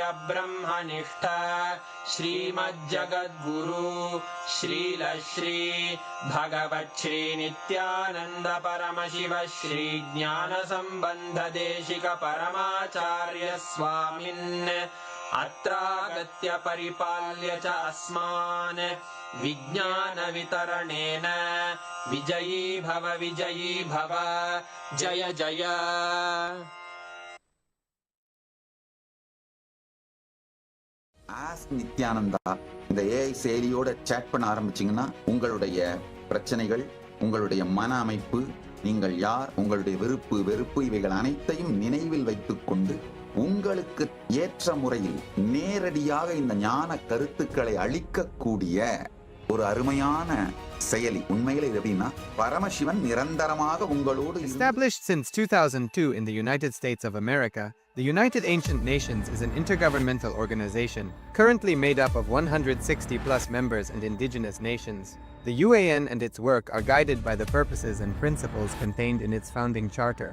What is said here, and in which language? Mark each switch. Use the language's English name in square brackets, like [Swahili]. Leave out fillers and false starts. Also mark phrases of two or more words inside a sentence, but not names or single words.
[Sanskrit] ब्रह्मनिष्ठ श्रीमज्जगद्गुरु श्रील श्री भगवत् श्री नित्यानंद परमशिव श्री ज्ञान संबंध देशिक परमाचार्य स्वामिन् अत्रागत्य परिपाल्य च अस्मान् विज्ञान वितरणेन विजयी भव जय जय [Tamil] ஆஸ்க் நித்யானந்தா இந்த ஏஐ செயலியோட சேட் பண்ண ஆரம்பிச்சீங்கன்னா உங்களுடைய பிரச்சனைகள், உங்களுடைய மன அமைப்பு, நீங்கள் யார், உங்களுடைய விருப்பு வெறுப்பு இவைகள் அனைத்தையும் நினைவில் வைத்துக்கொண்டு உங்களுக்கு ஏற்ற முறையில் நேரடியாக இந்த ஞான கருத்துக்களை அளிக்கக்கூடிய ஒரு அருமையான செயலி. உண்மையில இது எப்படின்னா பரமசிவன் நிரந்தரமாக உங்களோடு. [English] Established since 2002 in the United States of America, the United Ancient Nations is an intergovernmental organization currently made up of 160 plus members and indigenous nations. The UAN and its work are guided by the purposes and principles contained in its founding charter.